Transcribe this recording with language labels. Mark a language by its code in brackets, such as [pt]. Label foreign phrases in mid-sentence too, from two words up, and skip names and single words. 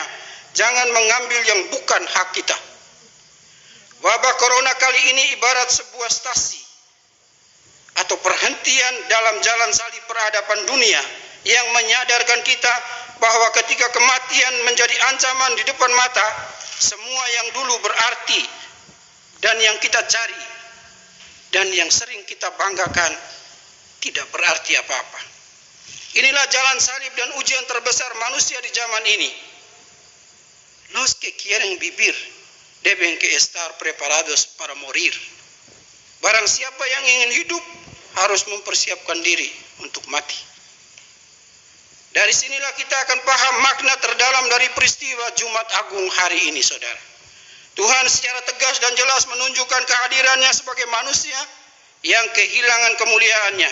[id] Jangan mengambil yang bukan hak kita. Wabah corona kali ini ibarat sebuah stasi atau perhentian dalam jalan salib peradaban dunia yang menyadarkan kita bahwa ketika kematian menjadi ancaman di depan mata, semua yang dulu berarti dan yang kita cari dan yang sering kita banggakan tidak berarti apa-apa. Inilah jalan salib dan ujian terbesar manusia di zaman ini. [es] Los que quieren vivir deben que estar preparados para morir. [id] Barang siapa yang ingin hidup harus mempersiapkan diri untuk mati. Dari sinilah kita akan paham makna terdalam dari peristiwa Jumat Agung hari ini, saudara. Tuhan secara tegas dan jelas menunjukkan kehadirannya sebagai manusia yang kehilangan kemuliaannya.